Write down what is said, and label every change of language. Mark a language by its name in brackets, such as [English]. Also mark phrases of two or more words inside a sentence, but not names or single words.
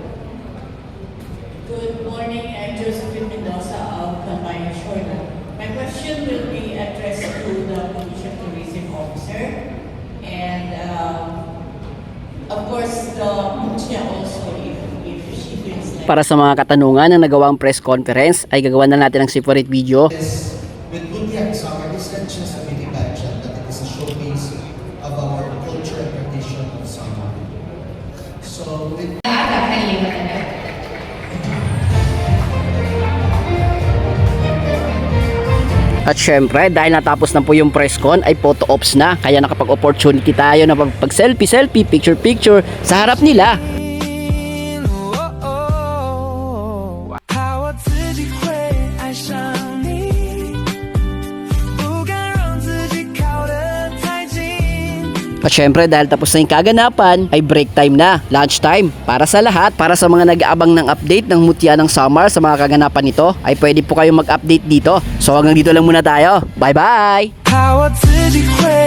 [English] Good morning, I'm Josephine Mendoza of the Bayan Shorta. My question will be addressed to the Police Tourism Officer, and of course, the Mutia also, if she feels like... [Filipino] Para sa mga katanungan na nagawang [English] press conference [Filipino] ay gagawa na natin ng [English] separate video. With Buntiak Summer, it's not just a mini pageant, but it is a showcase of our culture and tradition of summer. So, with [Filipino] At syempre, dahil natapos na po yung [English] press con, [Filipino] ay [English] photo ops [Filipino] na. Kaya nakapag-opportunity tayo na pag-selfie, picture-picture sa harap nila. [Chinese] 怕我自己会爱上你，不敢让自己靠得太近。 [Filipino] At syempre, dahil tapos na yung kaganapan, ay [English] break time [Filipino] na, [English] lunch time. [Filipino] Para sa lahat, para sa mga nag-aabang ng update ng Mutya ng Samar sa mga kaganapan nito, ay pwede po kayong mag-update dito. So hanggang dito lang muna tayo. Bye-bye! [Chinese] 怕我自己会